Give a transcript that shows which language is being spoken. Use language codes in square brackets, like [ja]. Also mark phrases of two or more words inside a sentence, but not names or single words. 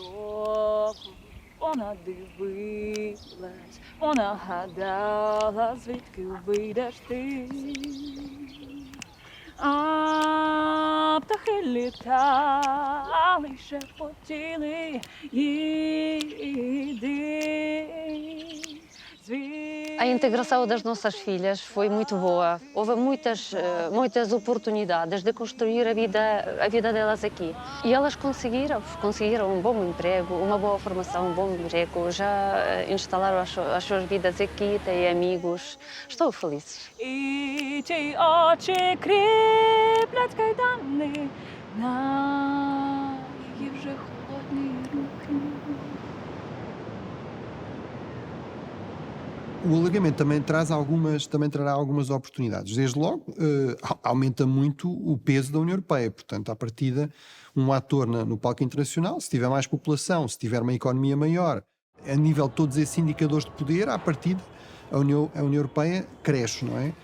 [uk] Вона дивилась, вона гадала, звідки вийдеш ти. А птахи літали, шепотіли, їди. [pt] A integração das nossas filhas foi muito boa. Houve muitas oportunidades de construir a vida delas aqui. E elas conseguiram um bom emprego, uma boa formação, um bom emprego. Já instalaram as suas vidas aqui, têm amigos. Estou feliz. [uk] І ті очі кріплять кайдани на її вже холодні руки. [pt] O alargamento também trará algumas oportunidades. Desde logo, aumenta muito o peso da União Europeia. Portanto, à partida, um ator no palco internacional, se tiver mais população, se tiver uma economia maior, a nível de todos esses indicadores de poder, à partida, a União Europeia cresce, não é?